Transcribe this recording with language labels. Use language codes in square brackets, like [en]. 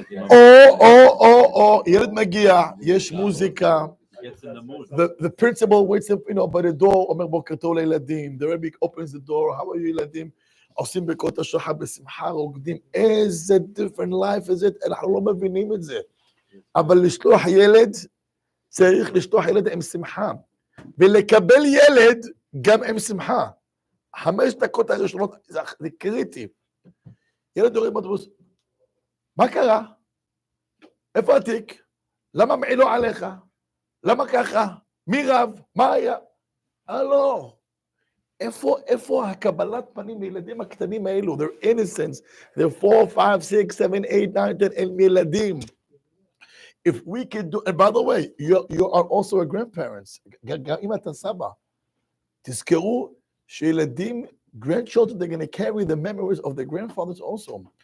[he] או, ילד מגיע, יש מוזיקה, [en] the principal waits up, by the door, [he] אומר בוקר טוב לילדים, [en] the rabbi opens the door, how are you ילדים? [he] עושים ברכות השחר בשמחה, רוקדים, איזה [en] different life is it, [he] אנחנו לא מבינים את זה, אבל לשלוח ילד, צריך לשלוח ילד עם שמחה, ולקבל ילד גם עם שמחה, 5 דקות הראשונות, זה קריטי, ילד יורד באוטובוס, מה קרה? איפה התיק? למה מעילו עליך? למה ככה? מי רב? מה היה? לא. איפה הקבלת פנים לילדים הקטנים האלו? [en] They're innocents. They're 4, 5, 6, 7, 8, 9, 10, [he] הם ילדים. [en] if we could do, and by the way, you are also a grandparents. [he] גם אם אתה סבא, תזכרו שילדים, [en] grandchildren, they're going to carry the memories of their grandfathers also.